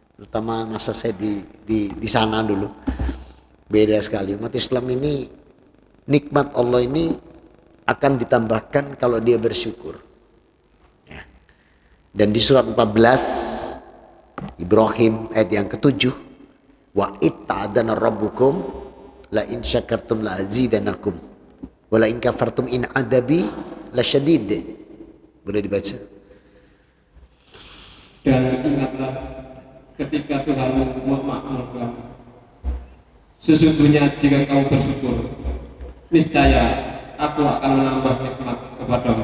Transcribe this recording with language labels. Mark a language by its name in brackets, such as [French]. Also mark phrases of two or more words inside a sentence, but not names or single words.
[Indonesian] Terutama masa saya di sana dulu. Beda sekali. Umat Islam ini, nikmat Allah ini akan ditambahkan kalau dia bersyukur. Ya. Dan di surat 14 Ibrahim ayat yang ke-7, [Arabic] وإذ تأذن ربكم لئن شكرتم لأزيدنكم ولئن كفرتم إن عذابي لشديد. [Indonesian] Boleh dibaca? Dan ingatlah ketika Tuhanmu memakmurkan, sesungguhnya jika kamu bersyukur, niscaya aku akan menambah nikmat kepadamu.